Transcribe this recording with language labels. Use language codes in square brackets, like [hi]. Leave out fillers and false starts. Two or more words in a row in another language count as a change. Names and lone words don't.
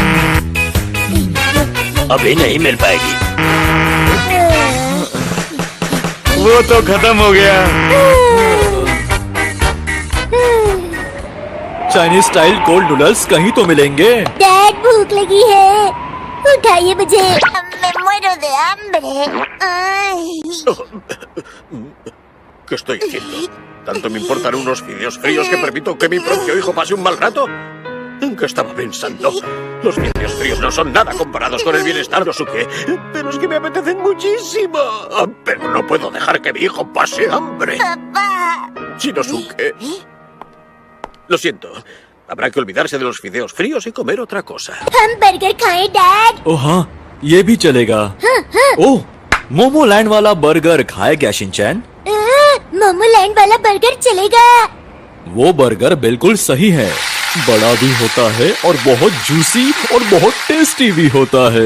[hi] अभी नहीं मिल पाएगी। वो तो खत्म हो गया। [en] Chinese style cold noodles [hi] कहीं तो मिलेंगे। डैड, भूख लगी है, उठाइए मुझे। [es] Me muero de hambre. ¿Qué estoy haciendo? ¿Tanto me importan unos fideos fríos que permito que mi propio hijo pase un mal rato? ¿En qué estaba pensando? Los fideos fríos no son nada comparados con el bienestar de Nosuke. Pero es que me apetecen muchísimo. Pero no puedo dejar que mi hijo pase hambre. Papá. Shinosuke. Lo siento. Habrá que olvidarse de los fideos fríos y comer otra cosa. [hi] हम बर्गर खाएं डैड? ओ हाँ, ये भी चलेगा। ओह, मोमो लैंड वाला बर्गर खाए क्या शिनचैन? मोमो लैंड वाला बर्गर चलेगा। वो बर्गर बिल्कुल सही है, बड़ा भी होता है और बहुत जूसी और बहुत टेस्टी भी होता है।